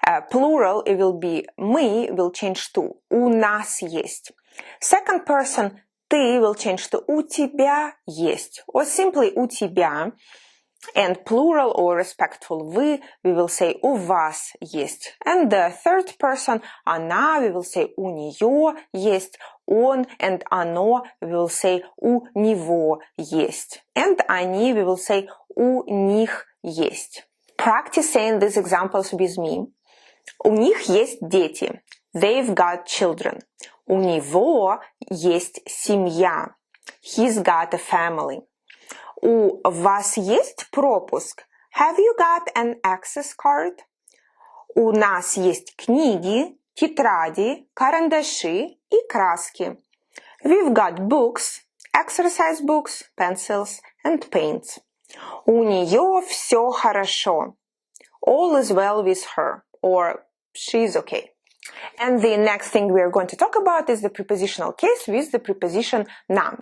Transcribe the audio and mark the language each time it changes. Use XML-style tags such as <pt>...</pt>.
<en>Plural, it will be мы, will change to</en> <ru>у нас есть.</ru> <en>Second person, ты, will change to</en> <ru>у тебя есть,</ru> <en>or simply</en> <ru>у тебя.</ru> <en>And plural or respectful вы, we will say</en> <ru>у вас есть.</ru> <en>And the third person, она, we will say</en> <ru>у нее есть.</ru> <en>Он and оно, we will say</en> <ru>у него есть.</ru> <en>And они, we will say</en> <ru>у них есть.</ru> <en>Practice saying these examples with me.</en> <ru>У них есть дети.</ru> <en>They've got children.</en> <ru>У него есть семья.</ru> <en>He's got a family.</en> <ru>У вас есть пропуск?</ru> <en>Have you got an access card?</en> <ru>У нас есть книги, тетради, карандаши и краски.</ru> <en>We've got books, exercise books, pencils and paints.</en> <ru>У нее все хорошо.</ru> <en>All is well with her, or she's okay. And the next thing we are going to talk about is the prepositional case with the preposition на.</en>